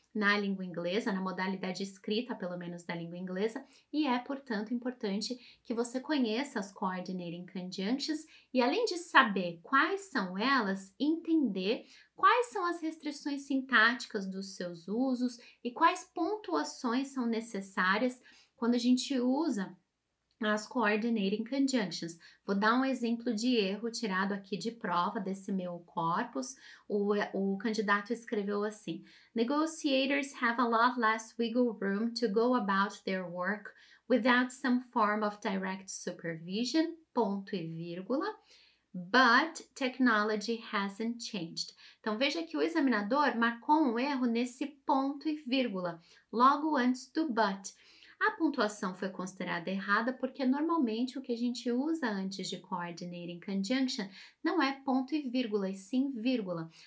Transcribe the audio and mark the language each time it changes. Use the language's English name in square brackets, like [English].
[Portuguese] na língua inglesa, na modalidade escrita, pelo menos da língua inglesa, e é, portanto, importante que você conheça as Coordinating Conjunctions e, além de saber quais são elas, entender quais são as restrições sintáticas dos seus usos e quais pontuações são necessárias quando a gente usa as Coordinating Conjunctions. Vou dar um exemplo de erro tirado aqui de prova desse meu corpus. O candidato escreveu assim: [English] Negotiators have a lot less wiggle room to go about their work without some form of direct supervision, [Portuguese] ponto e vírgula, [English] but technology hasn't changed. [Portuguese] Então, veja que o examinador marcou um erro nesse ponto e vírgula, logo antes do but. A pontuação foi considerada errada porque normalmente o que a gente usa antes de Coordinating Conjunction não é ponto e vírgula, e sim vírgula.